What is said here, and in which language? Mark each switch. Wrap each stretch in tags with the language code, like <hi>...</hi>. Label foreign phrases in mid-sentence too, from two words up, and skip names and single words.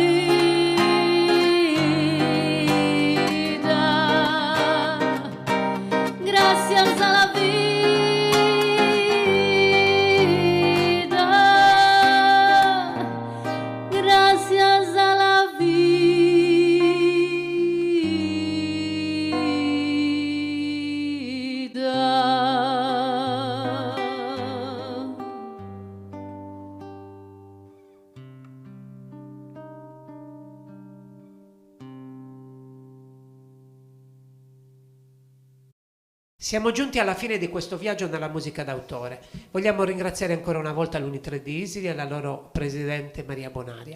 <es>vida, gracias a la vida, gracias a la vida.</es> <it>Siamo giunti alla fine di questo viaggio nella musica d'autore. Vogliamo ringraziare ancora una volta l'Uni3 di Isili e la loro presidente Maria Bonaria.</it>